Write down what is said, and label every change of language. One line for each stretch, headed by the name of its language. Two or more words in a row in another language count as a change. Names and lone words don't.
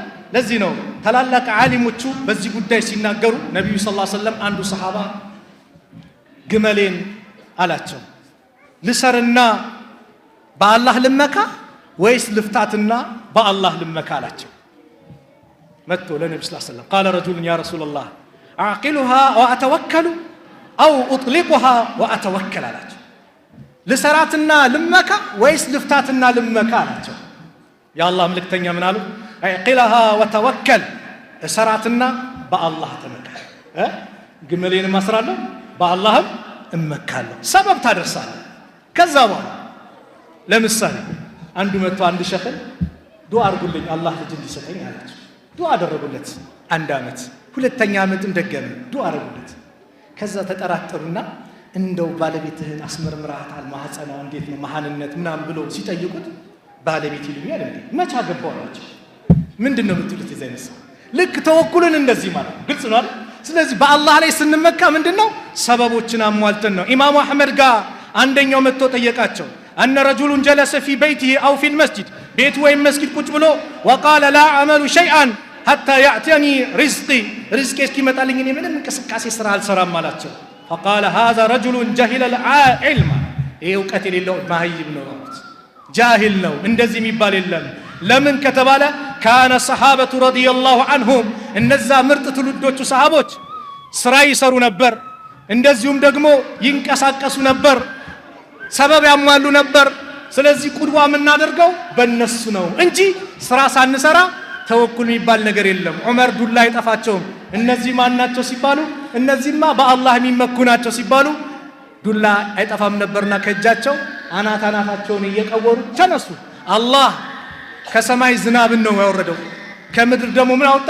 Amharic: ለዚህ ነው ታላላቅ ዓሊሞቹ በዚህ ጉዳይ ሲናገሩ ነብዩ
Arabic: صلى الله عليه وسلم
Amharic: አንዱ ሰሃባ ግመሌን አላቸው ልሰርና በአላህ ልመካ ወይስ ልፍታትና በአላህ ልመካ አላቸው። መጥቶ ለነብዩ
Arabic: صلى الله عليه وسلم قال رجل يا رسول الله اعقلها واتوكل او اطلقها واتوكل
Amharic: አላቸው። ልሰራትና ልመካ ወይስ ልፍታትና ልመካ አላቸው። የአላህ መልእክተኛ ምን አሉ?
Arabic: اعقلها وتوكل
Amharic: እሰራትና በአላህ ተመካ። ግመሌን ማስራለሁ በአላህም እመካለሁ። ሰበብ ታደርሳለህ። ከዛ በኋላ ለምሳሌ አንዱ መጥቶ አንድ ሸኽል ዱዓ አድርጉልኝ አላህ ልጅ እንዲሰጠኝ አላቸው። ዱዓ አደረጉለት። አንድ ዓመት፣ ሁለተኛ ዓመትም ደገመ፣ ዱዓ አደረጉለት። ከዛ ተጠራጠሩና እንደው ባለቤትህን አስመርምራታል ማህፀኗ እንዴት ነው መሃንነት ምናምን ብሎ ሲጠይቁት ባለቤት ይሉኛል እንዴ መቻ ገባው አላቸው። ምንድነው የምትሉት? የዘይነስ ልክ ተወኩልን እንደዚህ ማለት ግልጽ ነው አይደል? ስለዚህ በአላህ ላይ ስንመካ ምንድነው ሰበቦችን አሟልተን ነው። ኢማሙ አህመድ ጋር አንደኛው መጥቶ ጠየቃቸው።
Arabic: أن رجل جلس في بيته أو في المسجد بيت وين مسجد
Amharic: ቁጭ ብሎ
Arabic: وقال لا أعمل شيئا حتى يأتيني رزقي رزقي
Amharic: እስኪመጣልኝ እኔ ምንም እንቅስቃሴ ስራ አልሰራም አላቸው።
Arabic: فقال هذا رجل جهل العلم
Amharic: ይሄ እውቀት የሌለው ማህይብ ነው ማለት ጃሂል ነው። እንደዚህ የሚባል የለም። ለምን ከተባለ
Arabic: كان الصحابة رضي الله عنهم
Amharic: እነዛ ምርጥ ትውልዶቹ ሰሃቦች ስራ ይሰሩ ነበር፣ እንደዚሁም ደግሞ ይንቀሳቀሱ ነበር፣ ሰበብ ያሟሉ ነበር። ስለዚህ ቁድዋ የምናደርገው በእነሱ ነው እንጂ ስራ ሳንሰራ ተወኩል የሚባል ነገር የለም። ዑመር ዱላ አይጠፋቸውም። እነዚህ ማን ናቸው ሲባሉ እነዚህማ በአላህ የሚመኩ ናቸው ሲባሉ ዱላ አይጠፋም ነበርና ከእጃቸው አናታቸውን እየቀወሩ ተነሱ። አላህ ከሰማይ ዝናብን ነው ያወረደው፣ ከምድር ደግሞ ምን አወጣ?